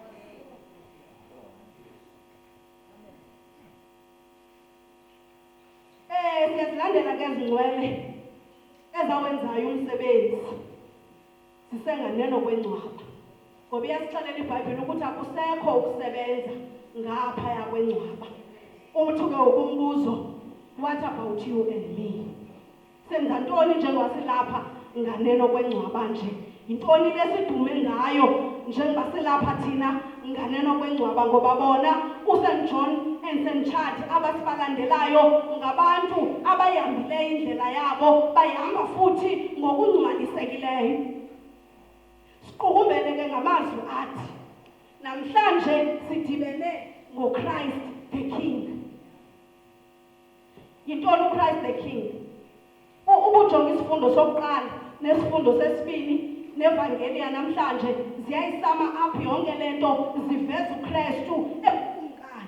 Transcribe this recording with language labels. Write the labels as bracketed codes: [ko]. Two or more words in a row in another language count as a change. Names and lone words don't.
[xh] Siyazilandela ke ezingcwele ezawenzayo umsebenzi zisenganeno kwengcwaba ngoba iyasixelela iBhayibhile ukuthi akusekho ukusebenza ngaphaya kwengcwaba. Uthi ke ukumbuzo, [en] what about you and me? [xh] Senza ntoni njengoba silapha nganeno kwengcwaba nje? Yintoni lesidume ngayo njengoba silapha thina nganeno kwengcwaba? Ngoba bona uSt. John and St. Charles abasibalandelayo ngabantu abayihambileyo indlela yabo bayihamba futhi ngokungcwalisekileyo. Siqukumbele ke ngamazwi athi namhlanje sidibene ngoChrist the King. Yintoni uChrist the King? Ubujonga isifundo sokuqala nesifundo sesibini nevangeli yanamhlanje ziyayisama apha yonke lento ziveza uKristu ebukumkani.